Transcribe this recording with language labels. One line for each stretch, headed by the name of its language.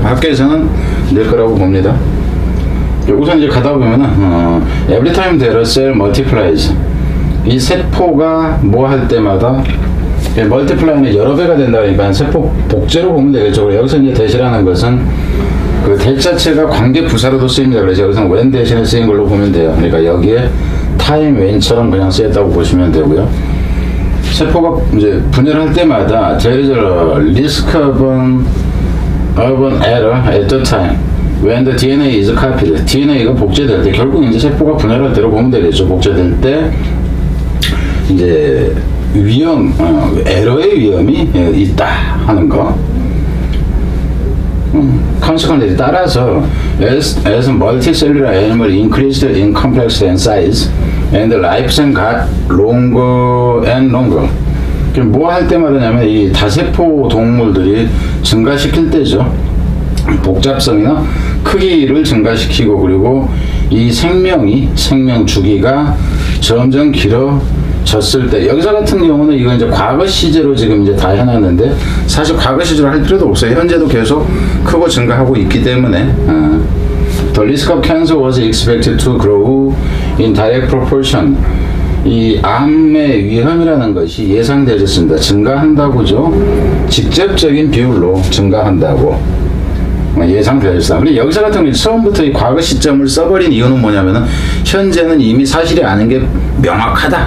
Korean: 학교에서는 낼 거라고 봅니다. 우선 이제 가다 보면은
English: every time that a cell multiplies,
Korean: 이 세포가 뭐 할 때마다 멀티플라이는 여러 배가 된다 그러니까 세포 복제로 보면 되겠죠. 여기서 이제 대시라는 것은 그 대 자체가 관계 부사로도 쓰입니다. 그래서 여기서 when 대신에 쓰인 걸로 보면 돼요. 그러니까 여기에 time when처럼 그냥 쓰였다고 보시면 되고요. 세포가 이제 분열할 때마다
English: there is a risk of an error at the time when the DNA is copied.
Korean: DNA가 복제될 때 결국 이제 세포가 분열할 때로 보면 되겠죠. 복제될 때 이제 위험, 에러의 위험이 있다 하는 거.
English: consequently
Korean: 따라서
English: as multicellular animal increased in complexity and size and the lifespan got longer and longer.
Korean: 뭐 할 때마다냐면 이 다세포 동물들이 증가시킬 때죠. 복잡성이나 크기를 증가시키고 그리고 이 생명 주기가 점점 길어졌을 때 여기서 같은 경우는 이건 이제 과거 시제로 지금 이제 다 해놨는데 사실 과거 시제로 할 필요도 없어요. 현재도 계속 크고 증가하고 있기 때문에
English: The risk of cancer was expected to grow in direct proportion.
Korean: 이 암의 위험이라는 것이 예상되었습니다. 증가한다고죠. 직접적인 비율로 증가한다고 예상되었습니다. 근데 여기서 같은 경우 처음부터 이 과거 시점을 써버린 이유는 뭐냐면은 현재는 이미 사실이 아닌 게 명확하다.